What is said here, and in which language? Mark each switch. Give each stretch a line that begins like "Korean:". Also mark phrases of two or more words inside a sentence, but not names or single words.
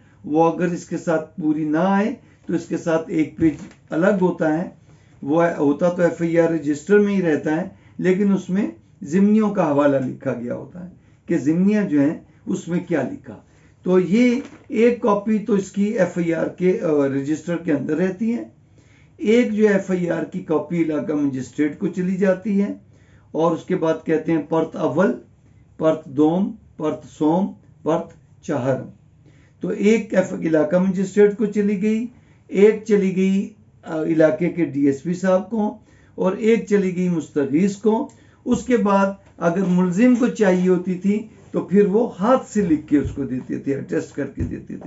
Urdu: وہ اگر اس کے ساتھ پوری نہ آئے تو اس کے ساتھ ایک پیج الگ ہوتا ہے، وہ ہوتا تو ایف آئی آر رجسٹر میں ہی رہتا ہے لیکن اس میں ضمنیوں کا حوالہ لکھا گیا ہوتا ہے کہ ضمنیاں جو ہیں اس میں کیا لکھا. تو یہ ایک کاپی تو اس کی ایف آئی آر کے رجسٹر کے اندر رہتی ہے، ایک جو ایف آئی آر کی کاپی علاقہ مجسٹریٹ کو چلی جاتی ہے، اور اس کے بعد کہتے ہیں پرت اول، پرت دوم، پرت سوم، پرت چہارم. تو ایک علاقہ مجسٹریٹ کو چلی گئی، ایک چلی گئی علاقے کے ڈی ایس پی صاحب کو، اور ایک چلی گئی مستغیث کو. اس کے بعد اگر ملزم کو چاہیے ہوتی تھی تو پھر وہ ہاتھ سے لکھ کے اس کو دیتے تھے، اٹیسٹ کر کے دیتے تھے.